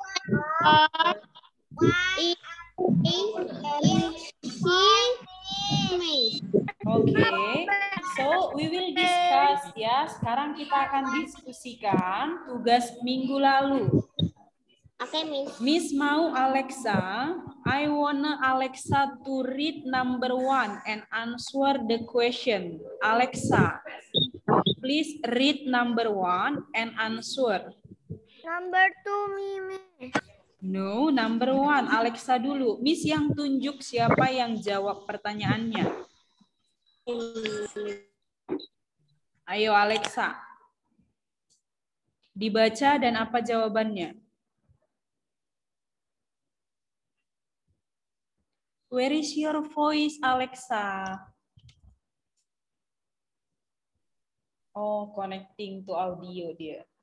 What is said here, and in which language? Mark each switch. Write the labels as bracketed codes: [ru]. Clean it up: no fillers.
[en] 1. Okay, so we will discuss ya. [id] Sekarang kita akan diskusikan tugas minggu lalu. Oke, Miss. [en] Miss mau Alexa, I wanna Alexa to read number 1 and answer the question. Alexa, please read number 1 and answer. Number 2, Mimi. No, number 1. Alexa dulu. [id] Miss yang tunjuk siapa yang jawab pertanyaannya. Ayo Alexa. Dibaca dan apa jawabannya? [en] Where is your voice, Alexa? Oh, connecting to audio dia.